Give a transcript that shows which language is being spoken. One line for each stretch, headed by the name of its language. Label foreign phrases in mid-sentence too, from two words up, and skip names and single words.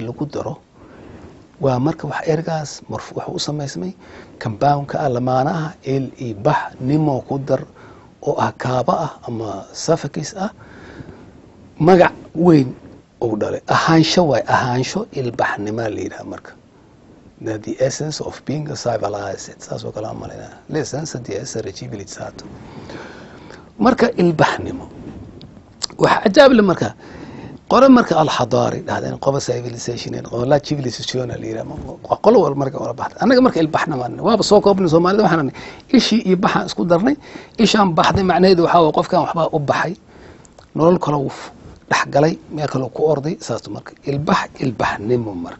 Somali: lagu daro waa marka wax ergaas marfu wax u sameysmay compound-ka lamaanaha il ilbax nimo ku dar oo kaaba ah ama suffix ah magac weyn oo dhalay ahaansho ilbaxnimo leeyahay marka
English: the essence of being a civilized
Somali: saasoo kala malina
Italian: l'essence di essere civilizzato
Somali: marka ilbaxnimo waxa ajaab le marka qolo marka al-hadari dhahdeen qoba civilization qola civilization leeyahay qolo wal marka wala baxday anaga marka ilbaxnimo waaba soo koobnay Soomaalida waxaan ishii iyo baxan isku darnay ishaan baxday macnaheedu waxa uu qofkan waxba u baxay nolol kale uu dhaxgalay meel kale ku orday saas marka ilbaxnimo